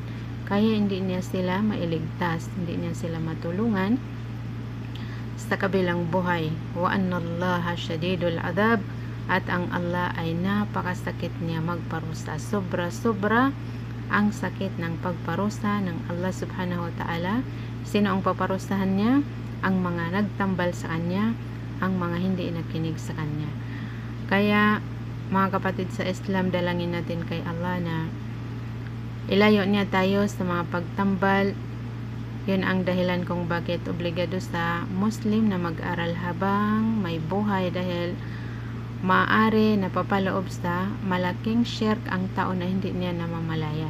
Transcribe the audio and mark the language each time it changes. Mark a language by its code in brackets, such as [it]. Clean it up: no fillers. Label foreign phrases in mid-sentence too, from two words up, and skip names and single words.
[tl] Kaya hindi niya sila mailigtas, hindi niya sila matulungan sa kabilang buhay. [ar] وأن الله شديد العذاب, [tl] at ang Allah ay napakasakit niya magparusa. Sobra-sobra ang sakit ng pagparusa ng Allah [ar] سبحانه وتعالى. [tl] Sino ang paparusahan niya? Ang mga nagtambal sa kanya, ang mga hindi nakinig sa kanya. Kaya mga kapatid sa Islam, dalangin natin kay Allah na ilayo niya tayo sa mga pagtambal. Yun ang dahilan kung bakit obligado sa Muslim na mag-aral habang may buhay, dahil maaari napapaloob sa malaking shirk ang tao na hindi niya namamalayan.